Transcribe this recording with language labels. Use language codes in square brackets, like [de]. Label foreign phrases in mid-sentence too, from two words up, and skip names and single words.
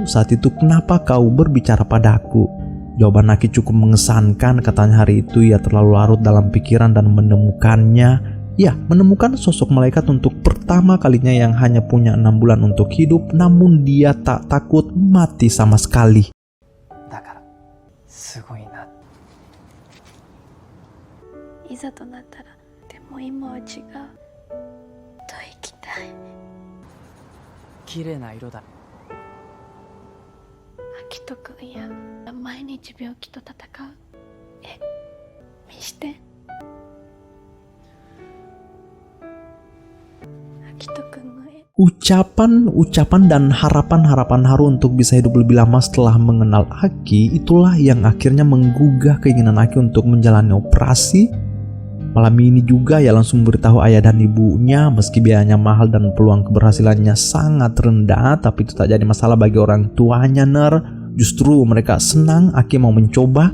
[id] Saat itu kenapa kau berbicara padaku? Jawaban Aki cukup mengesankan, katanya hari itu ia terlalu larut dalam pikiran dan menemukannya. Ya, menemukan sosok malaikat untuk pertama kalinya yang hanya punya 6 bulan untuk hidup, namun dia tak takut mati sama sekali. [ja] だからすごいな。いざとなったら、でも今は違う。と生きたい。綺麗な色だ。秋人くんや毎日病気と戦う。見して秋人くんの絵。 [id] Ucapan dan harapan Haru untuk bisa hidup lebih lama setelah mengenal Aki, itulah yang akhirnya menggugah keinginan Aki untuk menjalani operasi. Malam ini juga ia langsung beritahu ayah dan ibunya. Meski biayanya mahal dan peluang keberhasilannya sangat rendah, tapi itu tak jadi masalah bagi orang tuanya, Justru mereka senang Aki mau mencoba.